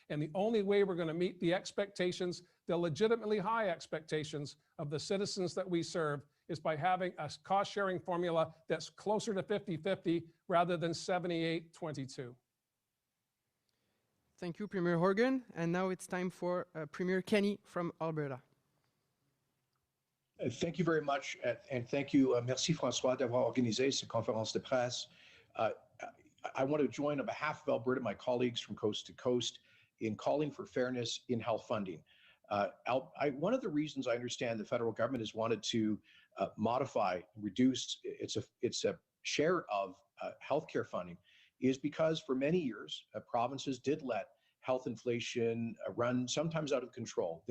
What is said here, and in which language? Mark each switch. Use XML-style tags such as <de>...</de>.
<en>And the only way we're going to meet the expectations, the legitimately high expectations of the citizens that we serve, is by having a cost-sharing formula that's closer to 50-50 rather than 78-22. Thank you, Premier Horgan. And now it's time for Premier Kenney from Alberta. Thank you very much, and thank you,</en> <fr>merci François d'avoir organisé cette conférence de presse.</fr> <en>I want to join on behalf of Alberta, my colleagues from coast to coast, in calling for fairness in health funding. One of the reasons I understand the federal government has wanted to modify, reduce its share of healthcare funding is because for many years, provinces did let health inflation run sometimes out of control.</en>